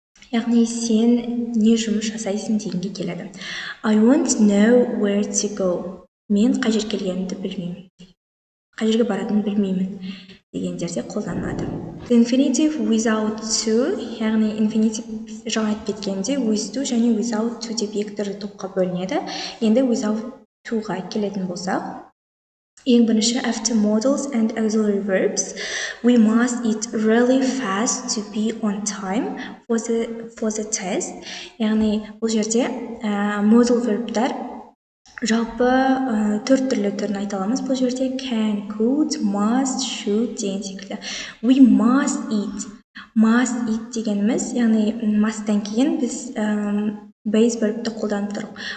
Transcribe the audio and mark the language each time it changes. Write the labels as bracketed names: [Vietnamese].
[Kazakh] Яғни сен не жұмыс жасайсың дегенге келеді. [English] I want to know where to go. [Kazakh] Мен қай жерге келгенімді білмеймін. Қай жерге баратынымды білмеймін дегендерде қолданылады. [English] Infinitive without to, [Kazakh] яғни infinitive жаңа айтып кеткенде with to және without to деп екі түрлі топқа бөлінеді. Енді [English] without to-ға [Kazakh] келетін болсақ, ең бірінші [English] after modals and auxiliary verbs, we must eat really fast to be on time for the test. [Kazakh] Яғни бұл жерде modal verbтар жалпы төрт түрлі түрін айта аламыз. Бұл жерде can, could, must, should деген секілді. [English] We must eat. [Kazakh] Must eat дегеніміз, яғни must-тан кейін біз base verbті қолданып тұрық.